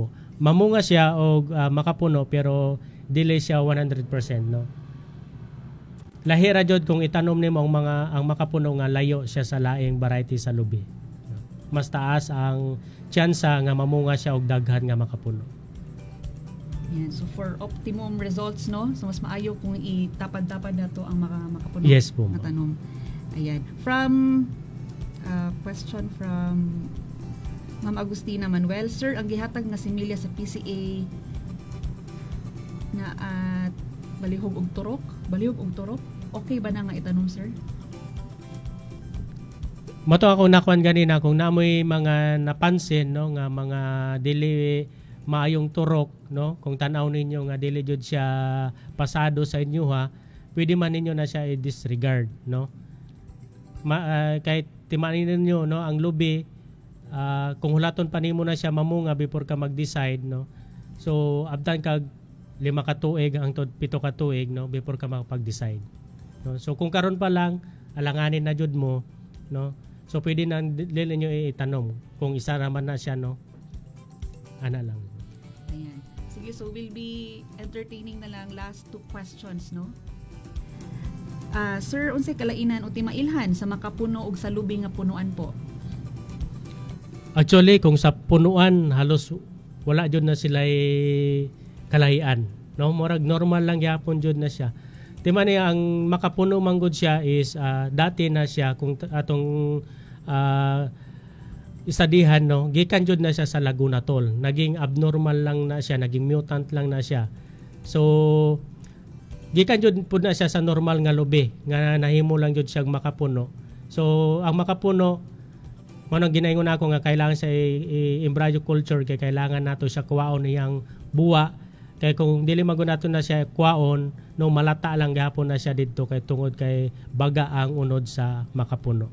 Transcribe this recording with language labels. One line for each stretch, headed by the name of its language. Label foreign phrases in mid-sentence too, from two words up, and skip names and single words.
Cebuano: Mamunga siya og makapuno pero dili siya 100% no. Lahi ra jud kung itanom nimo ang makapuno nga layo siya sa laing variety sa lubi. Mas taas ang tsansa nga mamunga siya og daghan nga makapuno. Yan, so
English: for optimum results
Cebuano: no, so mas maayo kung itapad-tapad nato ang makapuno Yes po. nga tanom. Ayan.
English: From question from Ma'am Agustina Manuel.
Cebuano: Sir, ang gihatag nga similya sa PCA na at balihog og turok, okay ba na nga itanom sir? Mato ako nakuan ganina kung namoy mga napansin no nga mga dili maayong turok no, kung tan-aw ninyo nga dili jud siya pasado sa inyo ha, pwede man ninyo na siya i-disregard no. Kahit timanin ninyo no ang lubi, kung hulaton pa nimo na siya mamunga before ka mag-decide no. So abtan kag 5 ka tuig ang 7 ka tuig no before ka makapag-decide. No? So kung karon pa lang alanganin na jud mo no. So pwede na dili niyo itanom kung isa naman na siya no. Ana lang. Ayan. Sige, so
English: we'll be entertaining
Cebuano: na lang last 2 questions no. Sir, unsay kalainan o timailhan sa makapuno og sa lubi nga punuan po? Actually, kung sa punuan halos wala jud na sila kalahian, no? Murag normal lang gyapon jud na siya. Timan niya ang makapuno manggod siya is dati na siya kung atong istadihan no, gikan jud na siya sa Laguna Toll. Naging abnormal lang na siya, naging mutant lang na siya. So gikan jud pud na siya sa normal nga lubi nga nahimo lang jud siyang makapuno. So ang makapuno manong ginaingon ako nga kailangan sa embryo culture kay kailangan nato siya kuwaon niyang buwa kay kung dili magunaton na siya kuwaon no malata lang gihapon na siya didto kay tungod kay baga ang unod sa makapuno.